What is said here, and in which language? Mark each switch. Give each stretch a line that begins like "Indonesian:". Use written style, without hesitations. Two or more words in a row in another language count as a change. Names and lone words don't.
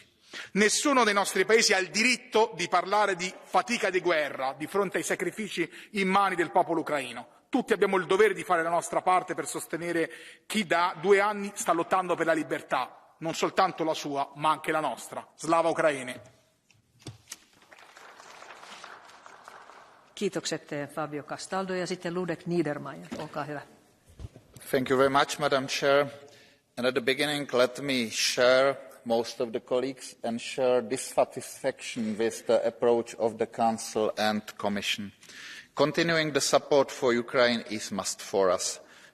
Italian: Nessuno dei nostri paesi ha il diritto di parlare di fatica di guerra di fronte ai sacrifici immani del popolo ucraino. Tutti abbiamo il dovere di fare la nostra parte per sostenere chi da 2 anni sta lottando per la libertà, non soltanto la sua, ma anche la nostra.
Ukrainian: Слава Україні!
Finnish: Kiitokset Fabio Castaldo ja sitten Ludek Niedermayer, olkaa hyvä.
English: Thank you very much, Madam Chair. And at the beginning, let me share most of the colleagues and share dissatisfaction with the approach of the Council and Commission. Continuing the support for Ukraine is a must for us.